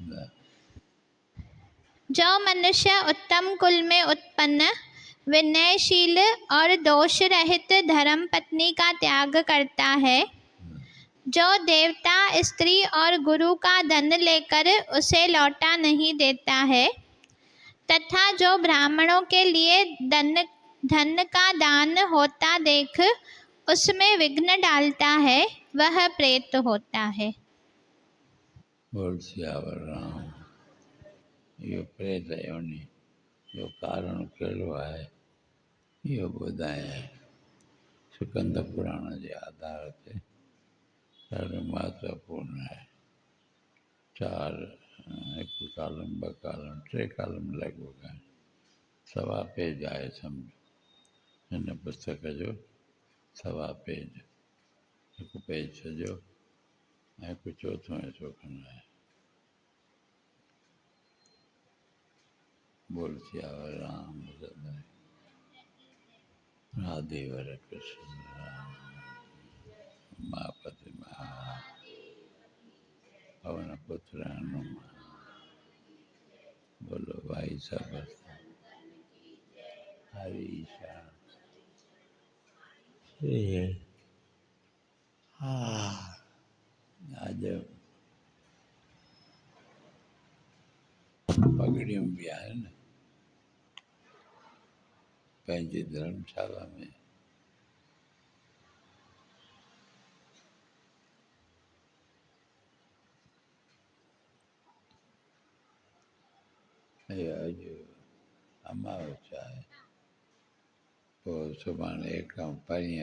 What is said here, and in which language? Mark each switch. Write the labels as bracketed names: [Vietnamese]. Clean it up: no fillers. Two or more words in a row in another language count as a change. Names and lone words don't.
[Hindi] जो मनुष्य उत्तम कुल में उत्पन्न विनयशील और दोष रहित धर्म पत्नी का त्याग करता है जो देवता स्त्री और गुरु का धन लेकर उसे लौटा नहीं देता है तथा जो ब्राह्मणों के लिए धन का दान होता देख उसमें विघ्न डालता है वह प्रेत होता है। बोल सियावर राम। [Sindhi] इहो प्रेत योनि जो कारण कहिड़ो आहे इहो ॿुधायां स्कंद पुराण जे आधार ते ॾाढो महत्वपूर्ण आहे। 4 हिकु कालम 2 कालम 3 कालम लॻभॻि आहिनि। 1.25 पेज आहे सम्झो हिन पुस्तक जो 1.25 पेज हिकु पेज सॼो ऐं हिकु चोथों हिसो खणु आहे। [Hindi] बोल सियावर राम राधेवर कृष्ण राम उमापति महा पवन पुत्र हनुमान। बोलो भाई सब हरी शाम। [Sindhi] आज पगड़ियूं भी आहिनि पंहिंजी धर्मशाला में। अॼु अमावस्या आहे पोइ सुभाणे एकम परीहं